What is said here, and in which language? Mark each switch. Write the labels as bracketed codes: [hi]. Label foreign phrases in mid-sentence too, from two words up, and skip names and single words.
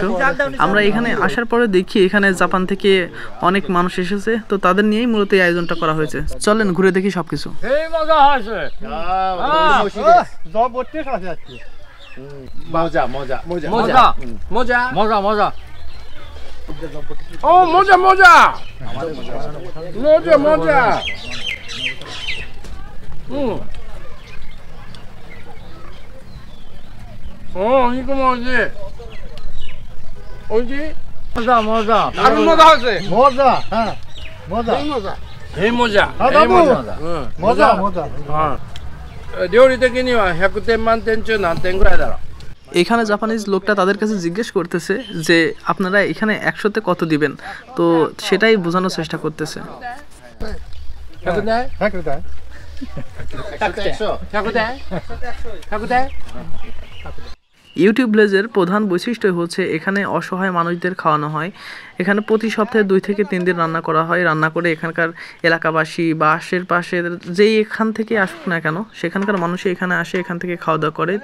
[bn] আমরা এখানে আসার পরে দেখি এখানে জাপান থেকে অনেক মানুষ এসেছে, তো তাদের নিয়েই মূলত এই আয়োজনটা করা হয়েছে। চলেন ঘুরে দেখি সবকিছু। এই মজা হয়েছে মজা মজা মজা মজা মজা মজা ও মজা মজা মজা মজা [ko] 이거 뭐지? 어디? 모자 모자. 다른 모자 하지? [bn] মজা হ্যাঁ মজা [ko] 이 모자. 나도. 응. [bn] মজা মজা [ja] 料理的には100点満点中何点ぐらいだろう? [bn] এখানে জাপানিজ লোকটা তাদের কাছে জিজ্ঞেস করতেছে যে আপনারা এখানে 100তে কত দিবেন, তো সেটাই বোঝানোর চেষ্টা করতেছে। [ja] 100 点? 100だ 100点? 100点? [bn] ইউটিউব ভিলেজের প্রধান বৈশিষ্ট্য হচ্ছে এখানে অসহায় মানুষদের খাওয়ানো হয়। এখানে প্রতি সপ্তাহে 2 থেকে 3 দিন রান্না করা হয়। রান্না করে এখানকার এলাকাবাসী বা আশেপাশের যেই এখান থেকে আসুক না কেন সেখানকার মানুষ এখানে আসে, এখান থেকে খাওয়া দাওয়া করে।